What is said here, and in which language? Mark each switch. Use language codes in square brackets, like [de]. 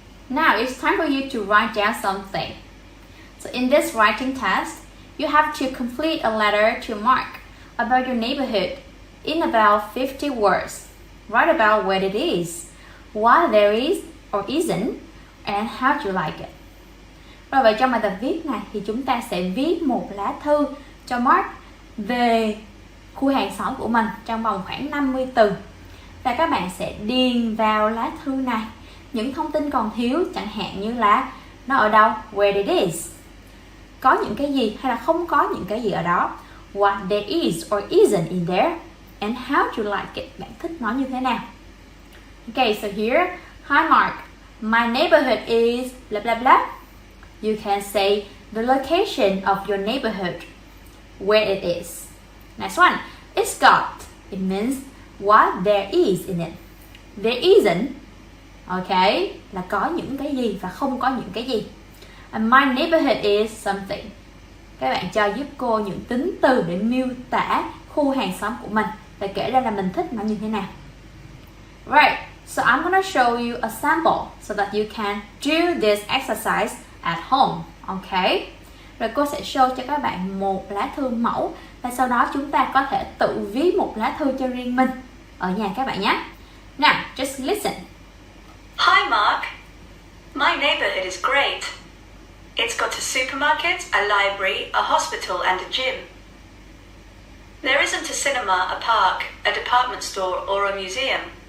[en] Now, it's time for you to write down something. So in this writing test, you have to complete a letter to Mark about your neighborhood in about 50 words. Write about what it is, why there is or isn't, and how you like it. [vi] Rồi vậy trong bài tập viết này thì chúng ta sẽ viết một lá thư cho Mark về khu hàng xóm của mình trong vòng khoảng 50 từ. Và các bạn sẽ điền vào lá thư này những thông tin còn thiếu, chẳng hạn như là nó ở đâu, [en] where it is, [vi] có những cái gì hay là không có những cái gì ở đó, [en] what there is or isn't in there, and how you like it, [vi] bạn thích nó như thế nào. [en] Okay, so here, hi Mark, my neighborhood is blah blah blah. You can say the location of your neighborhood, where it is. Next one, it's got, it means what there is in it. There isn't, okay, [vi] là có những cái gì và không có những cái gì. [en] And my neighborhood is something. [vi] Các bạn cho giúp cô những tính từ để miêu tả khu hàng xóm của mình và kể ra là mình thích nó như thế nào. [en] Right, so I'm gonna show you a sample so that you can do this exercise at home, okay? [vi] Rồi cô sẽ show cho các bạn một lá thư mẫu và sau đó chúng ta có thể tự viết một lá thư cho riêng mình ở nhà các bạn nhé. [en] Now, just listen. Hi Mark, my neighborhood is great. It's got a supermarket, a library, a hospital and a gym. There isn't a cinema, a park, a department store or a museum.